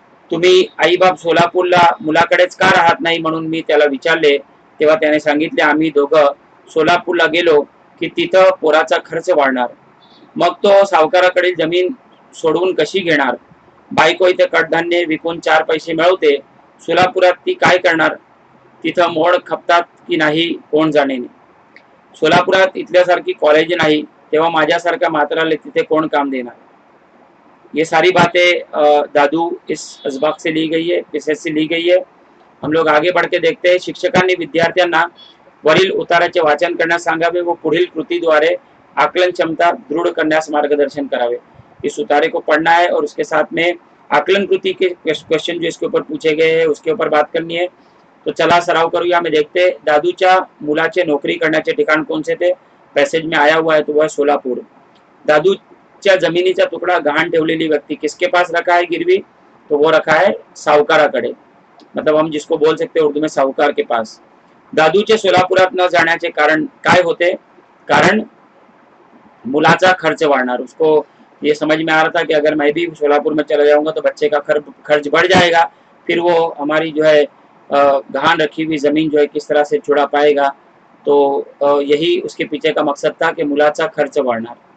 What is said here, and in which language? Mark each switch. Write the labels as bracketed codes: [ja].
[mr] तुम्ही आई-बाप सोलापूरला मुलाकडेच का राहत नाही म्हणून मी त्याला विचारले, तेव्हा त्याने सांगितले, आम्ही दोघं सोलापूरला गेलो की तिथं पोराचा खर्च वाढणार, मग तो सावकाराकडील जमीन सोडवून कशी घेणार, बायको इथे कडधान्य विकून 4 पैसे मिळवते, सोलापुरात ती काय करणार, तिथं मोड खपतात की नाही कोण जाणे। सोलापुरात इथल्यासारखी कॉलेज नहीं, तेव्हा माझ्यासारख्या म्हाताऱ्याला तिथे कोण काम देणार। [hi] ये सारी बातें दादू इस असबाक से ली गई है, विशेष से ली गई है। हम लोग आगे बढ़ के देखते हैं। [mr] शिक्षकांनी विद्यार्थ्यांना वरील उताराचे वाचन करण्यास सांगावे व पुढील कृतीद्वारे आकलन क्षमता दृढ़ करण्यास मार्गदर्शन करावे। [hi] इस उतारे को पढ़ना है और उसके साथ में आकलन कृति के क्वेश्चन जो इसके ऊपर पूछे गए हैं उसके ऊपर बात करनी है। [mr] तो चला सराव करूया। [hi] में देखते [mr] दादूच्या मुलाचे नोकरी करण्याचे ठिकाण कोणते थे। [hi] पैसेज में आया हुआ है तो वह सोलापुर। [mr] दादूच्या जमिनीचा तुकडा गहाण ठेवलेली व्यक्ति [hi] किसके पास रखा है गिरवी, तो वो रखा है [mr] सावकाराकडे, [hi] मतलब हम जिसको बोल सकते हैं उर्दू में सावकार के पास। [mr] दादूचे सोलापुरात न जाण्याचे कारण काय होते, कारण मुलाचा खर्च वाढणार। [hi] उसको ये समझ में आ रहा था कि अगर मैं भी सोलापुर में चला जाऊंगा तो बच्चे का खर्च बढ़ जाएगा, फिर वो हमारी जो है गहान रखी हुई जमीन जो है किस तरह से छुड़ा पाएगा। तो यही उसके पीछे का मकसद था कि [mr] मुलाचा खर्च वाढणार।